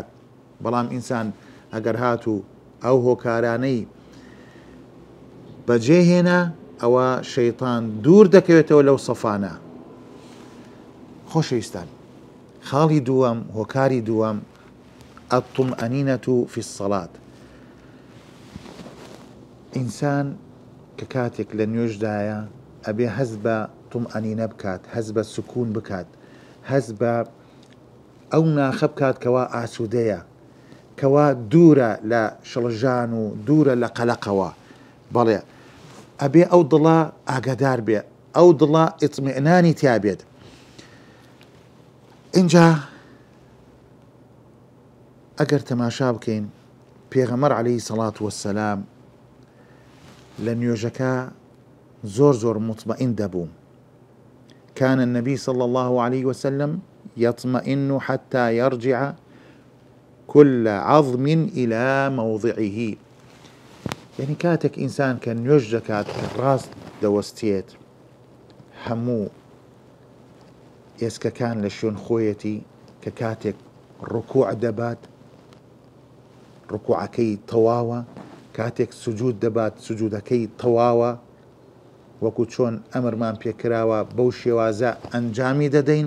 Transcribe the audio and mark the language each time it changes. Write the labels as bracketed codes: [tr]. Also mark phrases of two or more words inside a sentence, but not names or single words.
[ckb] بەڵام ئینسان ئەگەر هاتوو ئەو هۆکارانەی بەجێهێنا ئەوە شەیطان دوور دەکەوێتەوە لەو سەفانە. خۆشەویستان، خاڵی دووەم، هۆکاری دووەم [ar] الطمأنینة في الصلاة. [ckb] ئینسان کە کاتێک لە نوێژدایە ئەبێ هەز بە طمأنینە بکات، هەز بە سکون بکات، هەز بە ئەو ناخە بکات کەوا ئاسوودەیە، کەوا دوورە لە شڵژان و دوورە لە قەلەقەوە. بەڵێ ئەبێ ئەو دڵە ئاگادار بێ، ئەو دڵە ئیطمئنانی تیا بێت. اینجا ئەگەر تەماشا بکەین پێغەمبەر [ar] عەلەیهی سەڵات وەسسەلام [ckb] لە نوێژەکە زۆر مطمئن دەبوو. [ar] كان النبي صلى الله عليه وسلم يطمئن حتى يرجع كل عظم إلى موضعه. [ckb] يعني كاتك إنسان كان نوێژ دەکات ڕاست دەوەستێت، هەموو ئێسکەکان لە شوێن خۆیەتی، کە کاتێک ڕکوع دەبات ڕکوعەکەی تەواوە، کاتێک سجود دەبات سجودەکەی تەواوە، وەکو چۆن ئەمرمان پێکراوە بەو شێوازە ئەنجامی دەدەین.